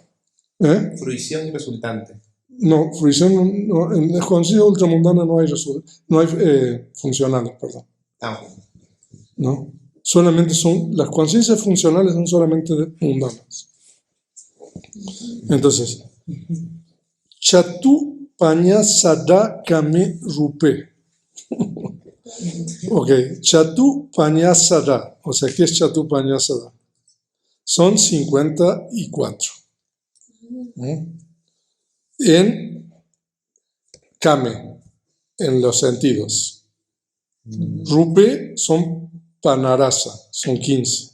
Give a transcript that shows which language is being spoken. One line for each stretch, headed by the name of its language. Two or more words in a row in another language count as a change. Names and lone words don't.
Spanish: Fruición y resultante. No, fruición no, en las conciencias ultramundanas no hay, funcionales, perdón. Ah, ¿No? Solamente son, las conciencias funcionales son solamente mundanas. Entonces,
Pali: Chatu Paña Sada Kame Rupe. Ok, Chatu Paña Sada.
Spanish: O sea, ¿qué es
Pali: Chatu Paña Sada?
Spanish: Son 54. En Kame, en los sentidos. Rupe son Panarasa, son 15.